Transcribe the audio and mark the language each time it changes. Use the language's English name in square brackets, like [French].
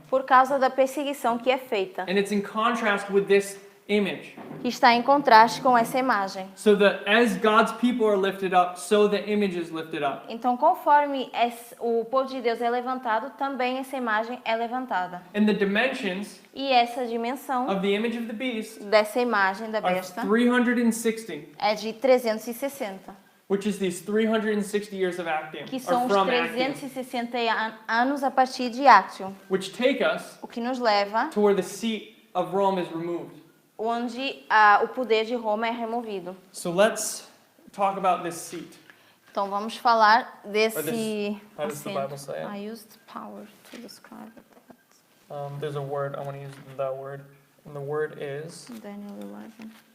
[Portuguese] por causa da perseguição que é feita, [English] And it's in contrast with this image. [Portuguese] que está em contraste com essa imagem. [English] So that as God's people are lifted up, so the image is lifted up. [Portuguese] Então, conforme o povo de Deus é levantado, também essa imagem é levantada. [English] And the dimensions [Portuguese] E essa dimensão [English] of the image of the beast [Portuguese] dessa imagem da [English] are [Portuguese] besta [English] 360, [Portuguese] é de 360, [English] which is these 360 years of Actium, [Portuguese] que [English] or [Portuguese] são os [English] from Actium, [Portuguese] 360 anos a partir de Actium, [English] which take us [Portuguese] o que nos leva [English] to where the seat of Rome is removed. [Portuguese] onde o poder de Roma é removido. [English] So let's talk about this seat. [Portuguese] Então vamos falar [English] Or [Portuguese] desse [English] this, how does the [Portuguese] assento. [English] Bible say it? I used power to describe it. There's a word, I want to use the word, and the word is, Daniel 11.